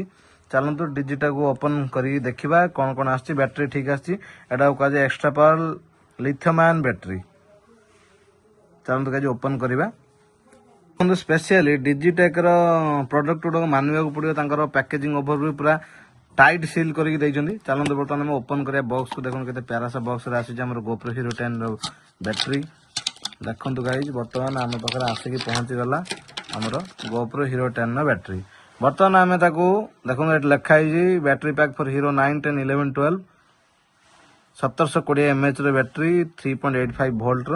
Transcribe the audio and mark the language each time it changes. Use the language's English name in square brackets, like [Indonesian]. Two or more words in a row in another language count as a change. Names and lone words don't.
[Odia] ଚାଲନ୍ତୁ ଡିଜିଟାକୁ ଓପନ କରିକି ଦେଖିବା କଣ କଣ ଆସିଛି। ବ୍ୟାଟେରୀ ଠିକ ଆସିଛି। ଏଟାକୁ କୁହାଯାଏ [English] extra power lithium ion battery. [Odia] ଚାଲନ୍ତୁ ଗାଇଜ ଓପନ କରିବା। ଦେଖନ୍ତୁ ସ୍ପେସିଆଲି ଡିଜିଟେକ ର ପ୍ରଡକ୍ଟ ଗୁଡାକ ମାନିବାକୁ ପଡିବ, ତାଙ୍କର [English] packaging overview [Odia] ପୁରା [Hindi] टाइट सील करके [Odia] ଦେଇଛନ୍ତି। ଚାଲନ୍ତୁ ବର୍ତ୍ତମାନ ଆମେ ଓପନ କରିବା ବକ୍ସ କୁ। ଦେଖନ୍ତୁ କେତେ [Hindi] प्यारा सा [Odia] ବକ୍ସ ରେ ଆସିଛି ଆମର GoPro Hero 10 ର ବ୍ୟାଟେରୀ। ଦେଖନ୍ତୁ ଗାଇଜ ବର୍ତ୍ତମାନ ଆମ ପାଖରେ ଆସିକି ପହଞ୍ଚି ଗଲା ଆମର GoPro Hero 10 ର ବ୍ୟାଟେରୀ। ବର୍ତ୍ତମାନ ଆମେ ତାକୁ ଦେଖନ୍ତୁ ଏଠି ଲେଖା ହେଇଛି [English] battery pack for [Odia] Hero 9, 10, 11, 12 1720 mAh ର ବ୍ୟାଟେରୀ 3.85 ଭୋଲ୍ଟ ର।